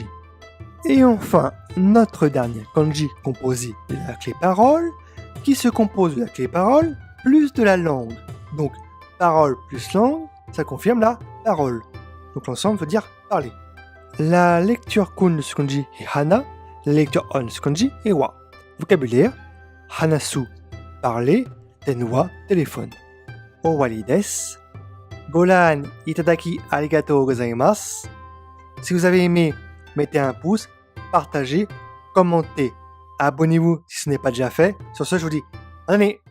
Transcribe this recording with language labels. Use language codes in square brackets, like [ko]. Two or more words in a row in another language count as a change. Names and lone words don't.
[fr] Et enfin, notre dernier kanji composé de la clé parole, qui se compose de la clé parole plus de la langue. Donc, parole plus langue, ça confirme la parole. Donc l'ensemble veut dire parler. La lecture kun de ce kanji est hana, la lecture on de ce kanji est wa. Vocabulaire, hanasu, parler, tenwa, téléphone. [ja] 終わりです. ご覧いただきありがとうございます. [fr] Si vous avez aimé, mettez un pouce, partagez, commentez, abonnez-vous si ce n'est pas déjà fait. Sur ce, je vous dis, bonne année!